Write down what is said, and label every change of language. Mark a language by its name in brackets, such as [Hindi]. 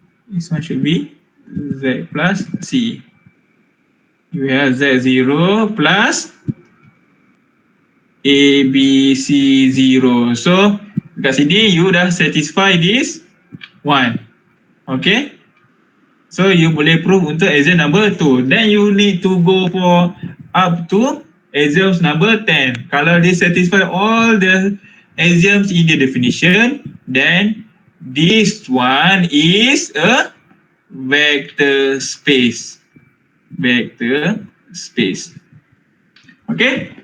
[English] This one should be Z plus C. You have Z0 plus A, B, C, 0. [Malay] So, kat sini you dah satisfy this one. Okay? So, you boleh prove untuk exam number 2. [English] Then, you need to go for up to exams number 10. [Malay] Kalau dia [English] satisfy all the exams in the definition, then this one is a vector space. Vector space. Okay?